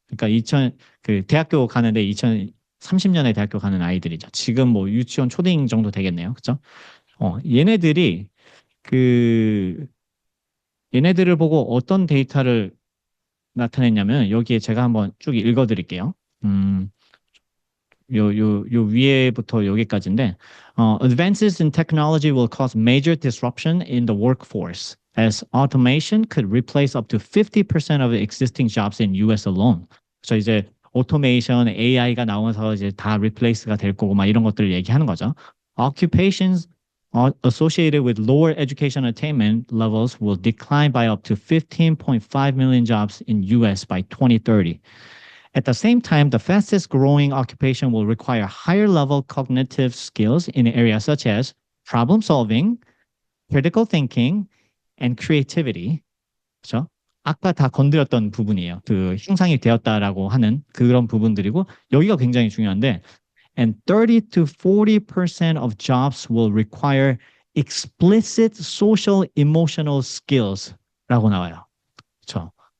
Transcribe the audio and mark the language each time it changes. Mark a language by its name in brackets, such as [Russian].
[Korean] 그러니까 대학교 가는데 2030년에 대학교 가는 아이들이죠. 지금 뭐 유치원 초딩 정도 되겠네요. 그렇죠? 얘네들이 그 얘네들을 보고 어떤 데이터를 나타냈냐면 여기에 제가 한번 쭉 읽어드릴게요. 요 위에부터 여기까지인데 [English] Advances in technology will cause major disruption in the workforce as automation could replace up to 50% of existing jobs in US alone. [Korean] 그래서 이제 오토메이션, AI가 나오면서 이제 다 replace가 될 거고 막 이런 것들을 얘기하는 거죠. [English] Occupations associated with lower education attainment levels will decline by up to 15.5 million jobs in US by 2030. At the same time, the fastest growing occupation will require higher level cognitive skills in areas such as problem solving, critical thinking, and creativity. [Korean] 그렇죠? 아까 다 건드렸던 부분이에요. 형상이 되었다라고 하는 그런 부분들이고 여기가 굉장히 중요한데 [English] and 30 to 40% of jobs will require explicit social emotional skills [Korean] 라고 나와요. 그렇죠?